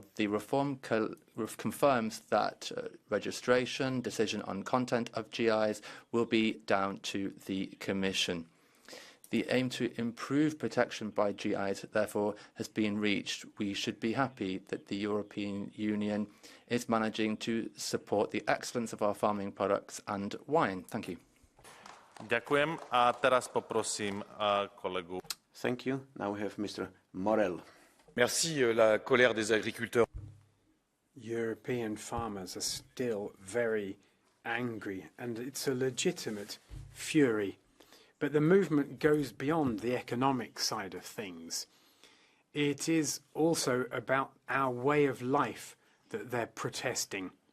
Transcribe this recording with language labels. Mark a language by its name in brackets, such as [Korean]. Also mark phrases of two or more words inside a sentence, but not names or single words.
[English] The reform confirms that registration, decision on content of GIs will be down to the Commission. The aim to improve protection by GIs, therefore, has been reached. We should be happy that the European Union is managing to support the excellence of our farming products and wine. Thank you. [Slovak] Ďakujem. A teraz poprosím kolegu. [English] Thank you. Now we have Mr. Morel. [French] merci. La colère des agriculteurs. [English] European farmers are still very angry, and it's a legitimate fury. But the movement goes beyond the economic side of things. It is also about our way of life that they're protesting.